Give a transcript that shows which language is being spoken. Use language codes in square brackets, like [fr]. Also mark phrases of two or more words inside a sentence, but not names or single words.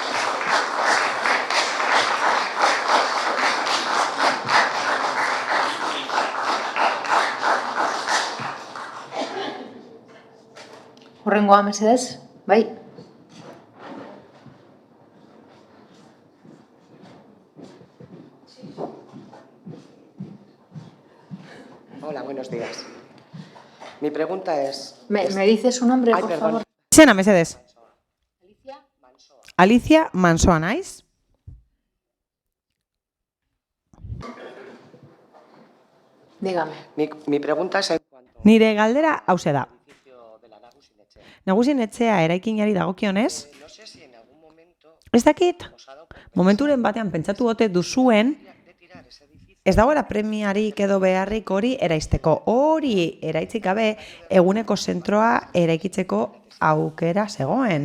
[eu] Horrengoa, mesedez, bai? [es] Hola, buenos días. Mi pregunta es... ¿Me dice su nombre, por favor? [eu] Zena, mesedez. Alicia Mansoa naiz. [es] Dígame. Mi pregunta es... [eu] Nire galdera hauze da. Nagusien etxea eraikinari dagokionez, ez dakit, momenturen batean pentsatu ote duzuen, ez dagoela premiarik edo beharrik hori eraisteko. Hori eraitzik gabe eguneko zentroa eraikitzeko aukera zegoen.